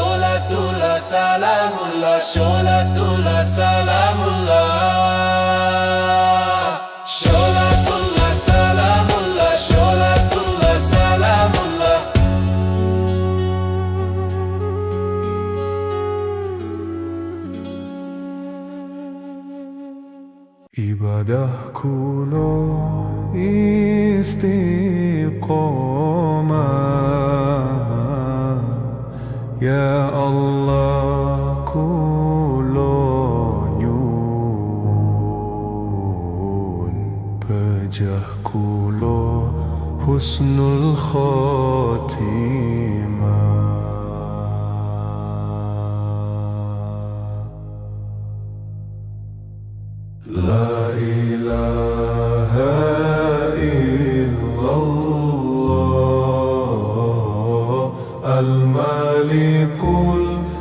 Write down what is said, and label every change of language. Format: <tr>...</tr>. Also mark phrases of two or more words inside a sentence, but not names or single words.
<ar>صلاة الله سلام الله، صلاة الله سلام الله، صلاة الله سلام الله، صلاة الله سلام الله.</ar> <jv>Ibadahku lo istiqomah,</jv> <ar>يا الله</ar> <jv>kulo nyun, pejah kulo</jv> <ar>حسن الخاتمة. لا إله إلا الله الملك</ar>